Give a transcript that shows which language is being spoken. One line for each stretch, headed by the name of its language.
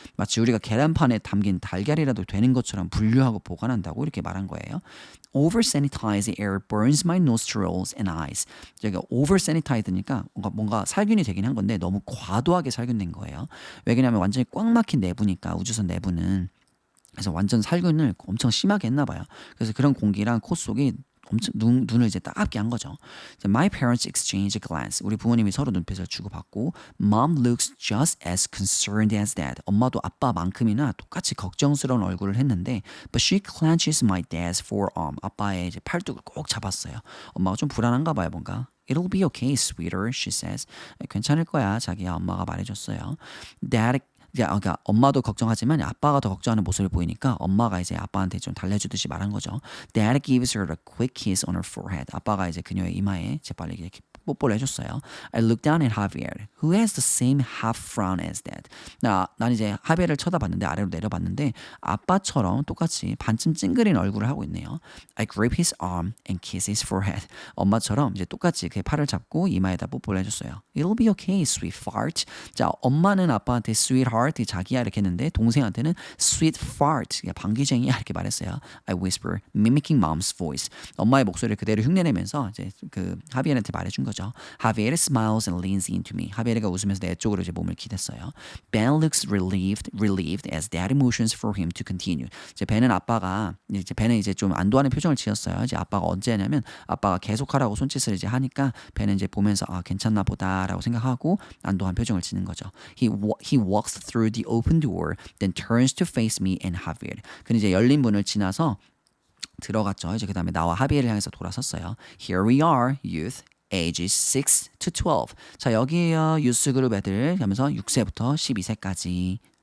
Korean: 마치 우리가 계란판에 담긴 달걀이라도 되는 것처럼 분류하고 보관한다고 이렇게 말한 거예요.
English: Over sanitized air burns my nostrils and eyes.
Korean: 저희가 over sanitized니까 뭔가 살균이 되긴 한 건데 너무 과도하게 살균된 거예요. 왜냐하면 완전히 꽉 막힌 내부니까 우주선 내부는. 그래서 완전 살균을 엄청 심하게 했나 봐요. 그래서 그런 공기랑 코 속이 엄청 눈을 이제 따갑게 한 거죠.
English: My parents exchange a glance.
Korean: 우리 부모님이 서로 눈빛을 주고받고
English: Mom looks just as concerned as dad.
Korean: 엄마도 아빠만큼이나 똑같이 걱정스러운 얼굴을 했는데
English: But she clenches my dad's forearm.
Korean: 아빠의 이제 팔뚝을 꼭 잡았어요. 엄마가 좀 불안한가 봐요, 뭔가.
English: It'll be okay, sweeter, she says.
Korean: 괜찮을 거야, 자기야. 엄마가 말해줬어요. Dad 그러니까 엄마도 걱정하지만 아빠가 더 걱정하는 모습을 보이니까 엄마가 이제 아빠한테 좀 달래주듯이 말한 거죠.
English: Dad gives her a quick kiss on her forehead.
Korean: 아빠가 이제 그녀의 이마에 재빨리 이렇게 뽀뽀를 해줬어요.
English: I look down at Javier, who has the same half frown as dad.
Korean: 난 이제 하비에를 쳐다봤는데 아래로 내려봤는데 아빠처럼 똑같이 반쯤 찡그린 얼굴을 하고 있네요.
English: I grip his arm and kiss his forehead.
Korean: 엄마처럼 이제 똑같이 그의 팔을 잡고 이마에다 뽀뽀를 해줬어요.
English: It'll be okay, sweetheart.
Korean: 자, 엄마는 아빠한테 sweetheart, 자기야 이렇게 했는데 동생한테는 sweet fart, 방귀쟁이야 이렇게 말했어요.
English: I whisper, mimicking mom's voice.
Korean: 엄마의 목소리를 그대로 흉내내면서 이제 그 하비에한테 말해준 거죠.
English: Javier smiles and leans into me.
Korean: 하비에가 웃으면서 내 쪽으로 이제 몸을 기댔어요.
English: Ben looks relieved as dad motions for him to continue.
Korean: 이제 벤은 이제 좀 안도하는 표정을 지었어요. 이제 아빠가 언제 하냐면 아빠가 계속하라고 손짓을 이제 하니까 벤은 이제 보면서 괜찮나 보다라고 생각하고 안도한 표정을 지는 거죠.
English: He walks through the open door, then turns to face me and Javier.
Korean: 그는 이제 열린 문을 지나서 들어갔죠. 이제 그다음에 나와 하비에를 향해서 돌아섰어요.
English: Here we are, youth. ages 6 to 12.
Korean: 자, 여기에요. 유스 그룹 애들 하면서 6세부터 12세까지